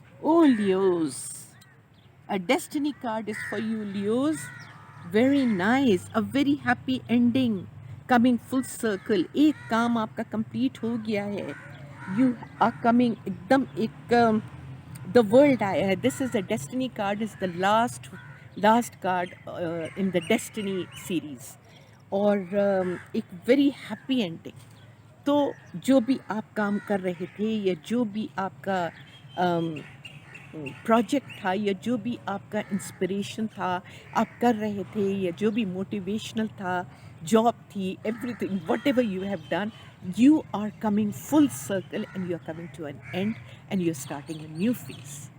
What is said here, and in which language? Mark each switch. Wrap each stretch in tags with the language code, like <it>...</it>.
<en>Oh, Leos, a destiny card is for you, Leos. Very nice, a very happy ending, coming full circle.</en> <hi>एक काम आपका complete हो गया है.</hi> <en>You are coming</en> <hi>एकदम एक</hi> <en>the world</en> <hi>आया है.</hi> <en>This is a destiny card. Is the last card in the destiny series.</en> <hi>और एक</hi> <en>very happy ending.</en> <hi>तो जो भी आप काम कर रहे थे या जो भी आपका प्रोजेक्ट था या जो भी आपका इंस्पिरेशन था आप कर रहे थे या जो भी मोटिवेशनल था, जॉब थी,</hi> <en>Everything whatever you have done, you are coming full circle and you are coming to an end and you are starting a new phase.</en>